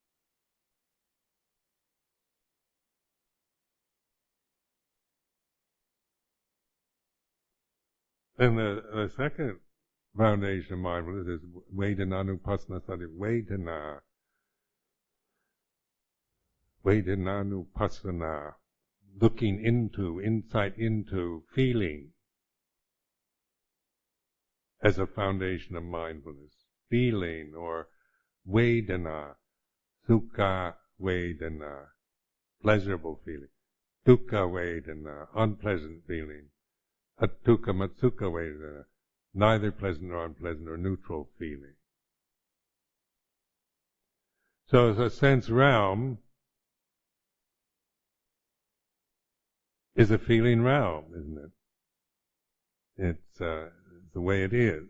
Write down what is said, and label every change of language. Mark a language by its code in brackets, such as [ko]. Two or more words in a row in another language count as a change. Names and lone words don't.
[en] And the second foundation of mindfulness is Vedananupassana-sati. Vedananupassana, looking into, insight into, feeling as a foundation of mindfulness. Feeling, or Vedana, [pi] Sukha Vedana, [en] pleasurable feeling. [pi] Dukkha Vedana, [en] unpleasant feeling. [pi] Attukha Matsukha Vedana, [en] neither pleasant nor unpleasant, or neutral feeling. So the sense realm is a feeling realm, isn't it? It's the way it is.